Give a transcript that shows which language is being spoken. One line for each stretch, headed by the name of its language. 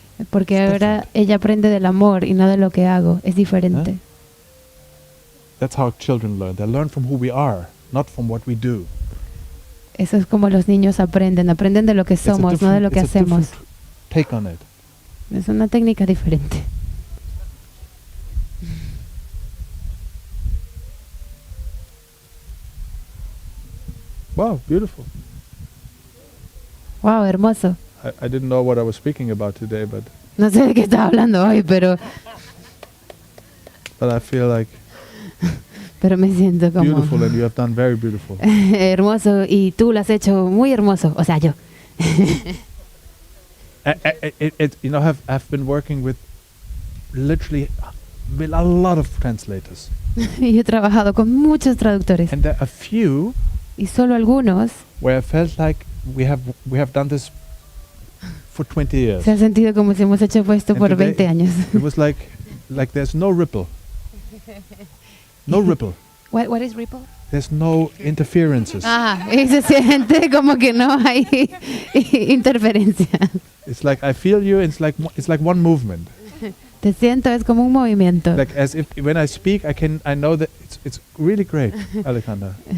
Spanish: Porque ahora ella aprende del amor y no de lo que hago. Es diferente.
English: That's how children learn. They learn from who we are, not from what we do.
Spanish: Eso es como los niños aprenden. Aprenden de lo que somos, no de lo que hacemos.
English: Take on it.
Spanish: Es una técnica diferente.
English: Wow, beautiful.
Spanish: Wow, hermoso.
English: I didn't know what I was speaking about today, but
Spanish: no sé de qué estaba hablando hoy, pero
English: I feel like
Spanish: pero me siento como
English: beautiful, and you have done very beautiful.
Spanish: hermoso, y tú lo has hecho muy hermoso, o sea, yo.
English: I've been working with literally with a lot of translators.
Spanish: Y he trabajado con muchos traductores.
English: And there are a few
Spanish: y solo algunos
English: where I felt like we have done this for 20 years.
Spanish: Se ha sentido como si hemos hecho esto por 20 años.
English: It was like there's no ripple. No ripple. What is ripple? There's no interferences.
Spanish: Y se siente como que no hay interferencia.
English: It's like I feel you. It's like one movement.
Spanish: Te siento, es como un movimiento.
English: Like as if when I speak, I know that it's really great, Alessandra.